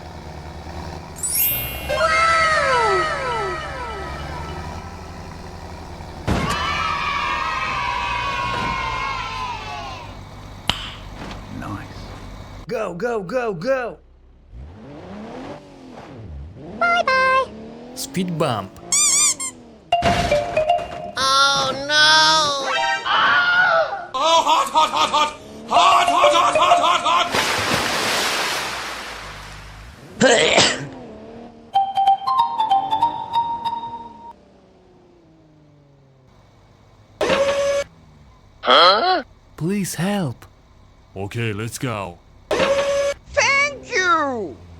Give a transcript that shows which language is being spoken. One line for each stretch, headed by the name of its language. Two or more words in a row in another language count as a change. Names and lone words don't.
English: Nice. Go, go, go, go! Bye-bye! Speed bump. Oh no! Oh, hot, hot, hot, hot! Hot, hot, hot, hot, hot, hot! Huh? Please help. Okay, let's go. Thank you!